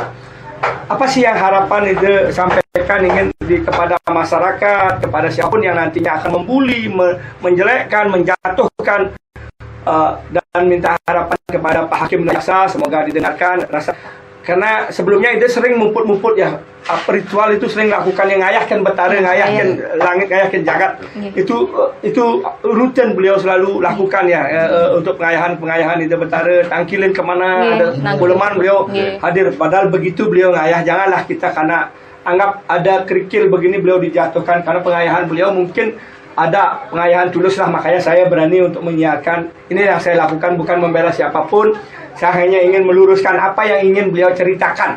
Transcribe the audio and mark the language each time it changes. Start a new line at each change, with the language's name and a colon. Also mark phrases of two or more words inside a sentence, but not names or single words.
Indonesian: Apa sih yang harapan itu sampaikan ingin kepada masyarakat, kepada siapapun yang nantinya akan membuli, menjelekkan, menjatuhkan, dan minta harapan kepada Pak Hakim dan Jaksa, semoga didengarkan karena sebelumnya Ide sering mumput ya, ritual itu sering lakukan, yang ngayahkan betara, ngayahkan langit, ngayahkan jagat. Itu rutin beliau selalu lakukan ya, untuk pengayahan Ide betara, tangkilin kemana ada buleman beliau hadir. Padahal begitu beliau ngayah, janganlah kita karena anggap ada kerikil begini beliau dijatuhkan, karena pengayahan beliau mungkin ada pengayahan tulus lah, makanya saya berani untuk menyiarkan. Ini yang saya lakukan, bukan membela siapapun. Saya hanya ingin meluruskan apa yang ingin beliau ceritakan.